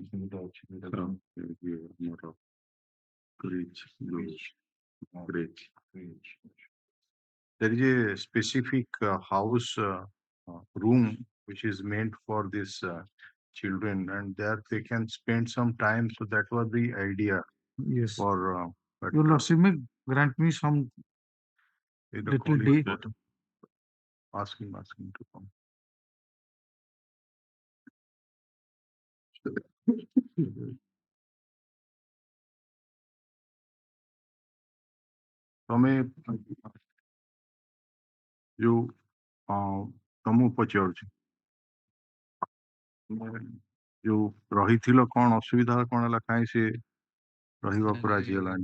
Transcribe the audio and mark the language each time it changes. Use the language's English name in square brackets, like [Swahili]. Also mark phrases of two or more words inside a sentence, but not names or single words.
[English] There is a specific house room which is meant for this children, and there they can spend some time. So that was the idea. Yes. For Your lordship may grant me some little day. Ask him to come. [Odia] ତମେ ଯୋଉ ତମକୁ ପଚାରୁଛି ଯୋଉ ରହିଥିଲ କଣ ଅସୁବିଧା କଣ ହେଲା କାହିଁ ସେ ରହିବାକୁ ରାଜି ହେଲାନି?